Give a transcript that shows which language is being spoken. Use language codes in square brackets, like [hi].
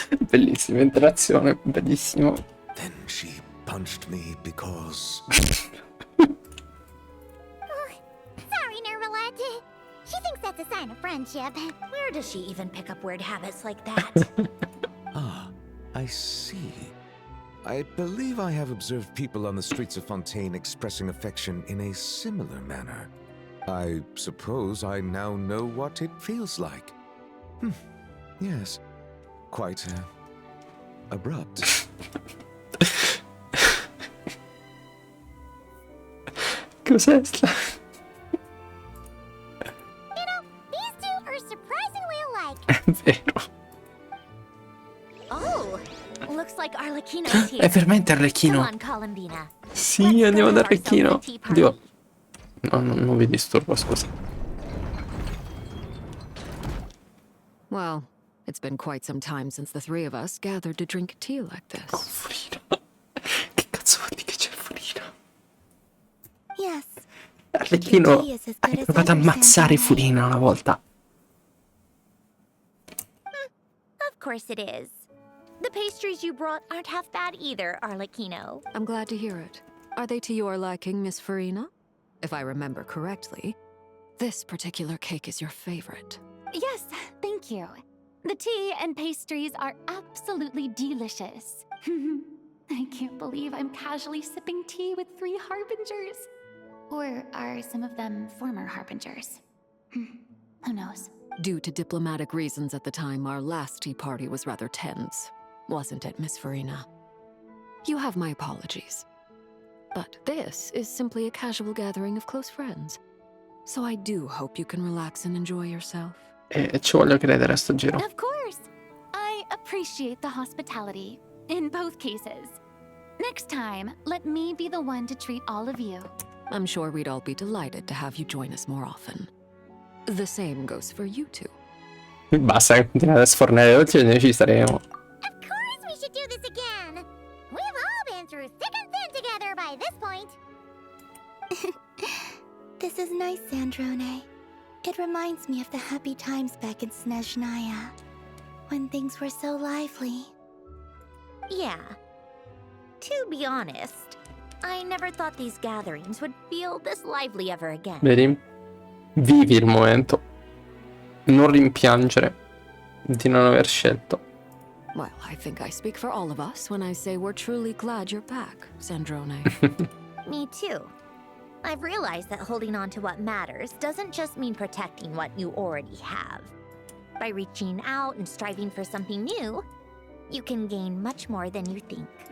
[it] Bellissima interazione, bellissimo. [en] Then she punched me because... Sorry, Nervalette. She thinks that's a sign of friendship. Where does she even pick up weird habits like that? I see. I believe I have observed people on the streets of Fontaine expressing affection in a similar manner. I suppose I now know what it feels like. Yes. Quite, abrupt. [it] Cos'è sta? [en] You know, these two are surprisingly alike. [it] È vero. [en] Oh, looks like Arlecchino's here. [it] È veramente Arlecchino. [en] Come on, Columbina. [it] Sì, andiamo da Arlecchino. Oddio. No, non vi disturbo, scusa. [en] Well, it's been quite some time since the three of us gathered to drink tea like this. [it] Che cazzo vuol dire che c'è Furina? [en] Yes. [it] Arlecchino hai provato a ammazzare Furina una volta. [en] Of course it is. The pastries you brought aren't half bad either, Arlecchino. I'm glad to hear it. Are they to your liking, Miss Farina? If I remember correctly, this particular cake is your favorite. Yes, thank you. The tea and pastries are absolutely delicious. I can't believe I'm casually sipping tea with 3 harbingers. Or are some of them former harbingers? Who knows? Due to diplomatic reasons at the time, our last tea party was rather tense. Wasn't it, Miss Farina? You have my apologies. But this is simply a casual gathering of close friends. So I do hope you can relax and enjoy yourself. [it] E ci voglio credere a sto giro. [en] Of course. I appreciate the hospitality, in both cases. Next time, let me be the one to treat all of you. I'm sure we'd all be delighted to have you join us more often. The same goes for you two. [it] Basta che continuate a sfornare tutti e noi ci staremo. [en] Of course we should do this again. We've all been through thick and thin together by this point. This is nice, Sandrone. It reminds me of the happy times back in Snezhnaya, when things were so lively. Yeah. To be honest, I never thought these gatherings would feel this lively ever again. [it] Vedi? Vivi il momento. Non rimpiangere di non aver scelto. [en] Well, I think I speak for all of us when I say we're truly glad you're back, Sandrone. Me too. I've realized that holding on to what matters doesn't just mean protecting what you already have. By reaching out and striving for something new, you can gain much more than you think.